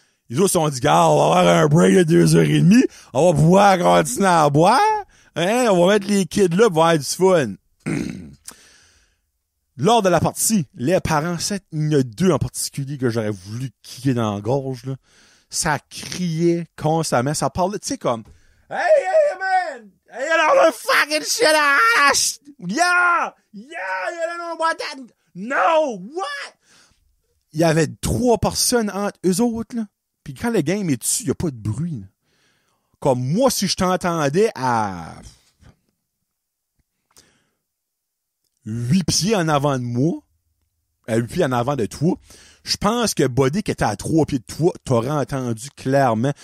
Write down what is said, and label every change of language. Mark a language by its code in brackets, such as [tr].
[fr] Les autres se sont dit, gars, on va avoir un break de 2h30, on va pouvoir continuer à boire, hein, on va mettre les kids là pour avoir du fun. Lors de la partie, les parents, il y en a 2 en particulier que j'aurais voulu kicker dans la gorge, là. Ça criait constamment, ça parlait, tu sais, comme, [en] hey, man! Hey, [fr] alors le [en] fucking shit, yeah, you don't know about that. No, what? [fr] Il y avait 3 personnes entre eux autres, là. Puis quand le game est dessus, il n'y a pas de bruit, là. Comme moi, si je t'entendais à 8 pieds en avant de moi, à 8 pieds en avant de toi, je pense que Buddy qui était à 3 pieds de toi, t'aurais entendu clairement.